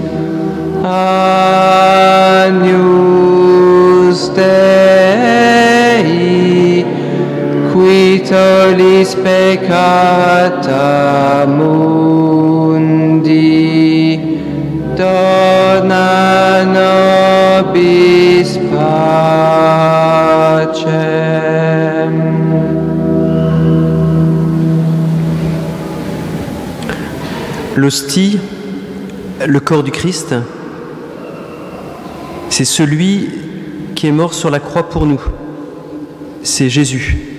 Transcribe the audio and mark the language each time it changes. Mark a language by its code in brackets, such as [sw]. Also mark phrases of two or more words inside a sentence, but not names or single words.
[la] Agnus Dei, qui tollis peccata mundi, dona nobis pacem. [fr] L'hostie, le corps du Christ, c'est celui qui est mort sur la croix pour nous. C'est Jésus.